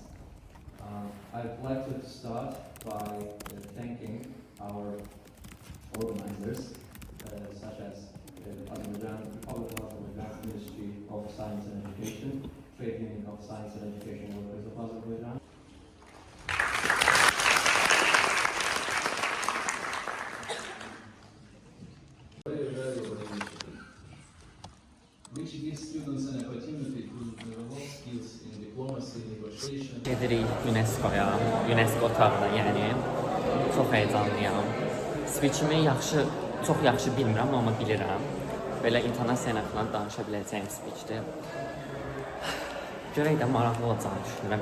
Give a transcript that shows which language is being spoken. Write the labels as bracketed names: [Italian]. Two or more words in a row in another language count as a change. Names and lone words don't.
[English] I'd like to start by thanking our organizers, such as Azerbaijan, Republic of Azerbaijan, Ministry of Science and Education, Trade Union of Science and Education Workers of Azerbaijan. Which gives students an opportunity to develop skills in diplomacy, negotiation. [Azerbaijani] Gedirik UNESCO-ya, UNESCO otağına, yəni çox heyecanlıyam. Speechimi çox yaxşı bilmirəm, amma bilirəm. Belə intonasiya ilə falan danışa biləcəyim speechdir. Görək də maraqlı olacağını düşünürəm.